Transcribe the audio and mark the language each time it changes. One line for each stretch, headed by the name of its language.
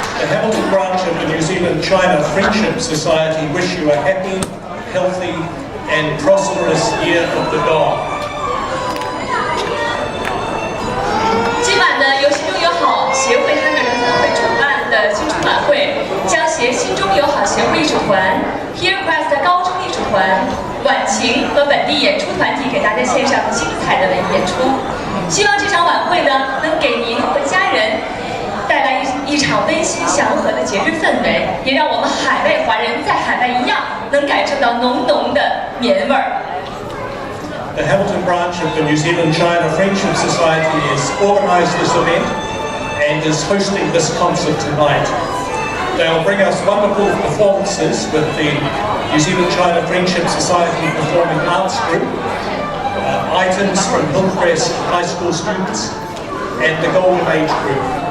English: Hamilton Branch of the New Zealand China Friendship Society wish you a happy, healthy and prosperous Year of the Dog.
Chinese: 今晚呢，由心中友好协会汉密尔顿分会主办的新春晚会，将携心中友好协会艺术团、Hillcrest 高中艺术团、晚晴和本地演出团体给大家献上精彩的文艺演出。希望这场晚会呢，能给您和家人带来一场温馨祥和的节日氛围，也让我们海外华人在海外一样，能感受到浓浓的绵味儿。
English: The Hamilton Branch of the New Zealand China Friendship Society has organised this event and is hosting this concert tonight. They'll bring us wonderful performances with the New Zealand China Friendship Society Performing Arts Group, items from Hillcrest High School students and the Golden Age Group.